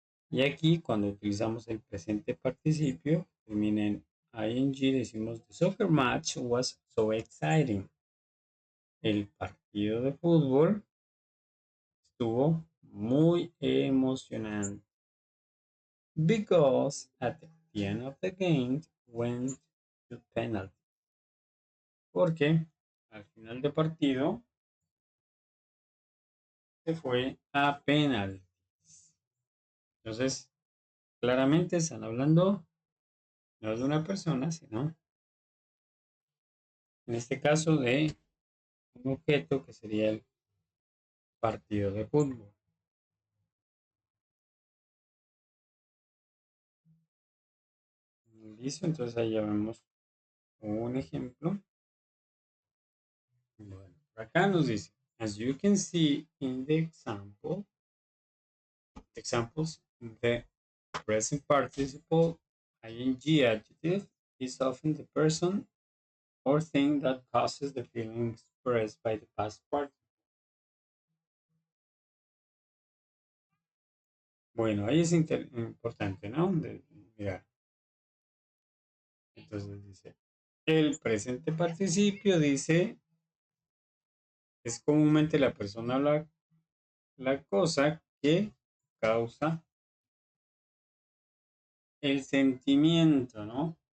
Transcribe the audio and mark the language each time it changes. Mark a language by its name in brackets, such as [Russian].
[Spanish] Y aquí, cuando utilizamos el presente participio, termina en ing, decimos, [English] the soccer match was so exciting. [Spanish] El partido de fútbol estuvo muy emocionante. [English] Because at the end of the game went to penalty. [Spanish] Porque al final del partido se fue a penaltis. Entonces, claramente están hablando no de una persona, sino en este caso de un objeto que sería el partido de fútbol. Listo, entonces ahí ya vemos un ejemplo. Bueno, acá nos dice, [English] as you can see in the examples, the present participle ing adjective is often the person or thing that causes the feeling expressed by the past participle. [Spanish] Bueno, ahí es importante, ¿no? Mirar. Entonces dice, el presente participio dice, es comúnmente la persona o la cosa que causa el sentimiento, ¿no?